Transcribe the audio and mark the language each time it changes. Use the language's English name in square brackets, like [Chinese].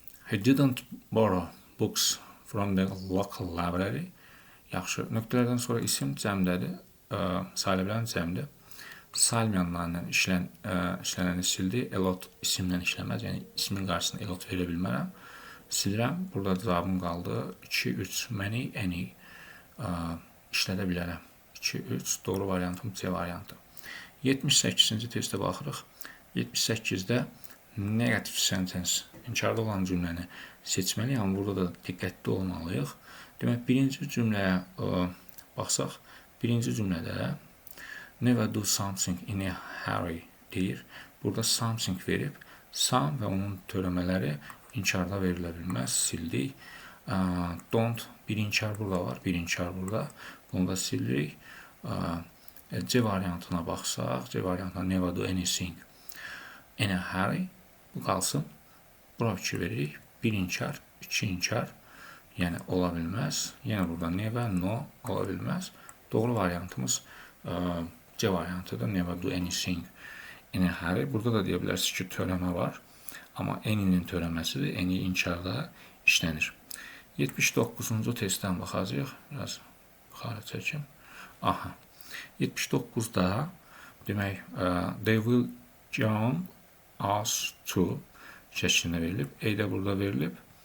[English] He didn't borrow books from the local library. [Azerbaijani] Yaxşı. Nöqtələrdən sonra isim cəmdədir. Sayılabilən cəmdir. Sayılmayanlarla işlənəni sildi. A lot isimlə işləməz. Yəni ismin qarşısına a lot verə bilmərəm. Silirəm. Burada cavabım qaldı 2, 3, many, any işlədə bilərəm. 2, 3, doğru variantım C variantı. 78-ci testə baxırıq. 78-də [English] negative sentence, [Azerbaijani] inkarda olan cümləni seçməliyik. Amma burada da diqqətli olmalıyıq. Demək, birinci cümləyə baxsaq, birinci cümlədə [English] never do something in a hurry [Azerbaijani] deyir. Burada something verib, some və onun törəmələri inkarda verilə bilməz, sildik. Don't, bir inkar burada var, bir inkar burada. Bunu da sildik. C variantına baxsaq, C variantına [English] never do anything in a hurry. [Azerbaijani] Bu qalsın. Bura fikir veririk. Bir inkar, iki inkar. Yəni, ola bilməz. Yenə burada never, no, ola bilməz. Doğru variantımız C variantıdır. [English] Never do anything in a hurry. [Azerbaijani] Burada da deyə bilərsiniz ki, törəmə var. Amma any-nin törəməsidir. Any inkarda işlənir. 79-cu testdən baxacaq. Biraz yuxarı çəkim. Aha. 79-da demək, [English] they will join us to [Azerbaijani] şəklində verilib. A də burada verilib.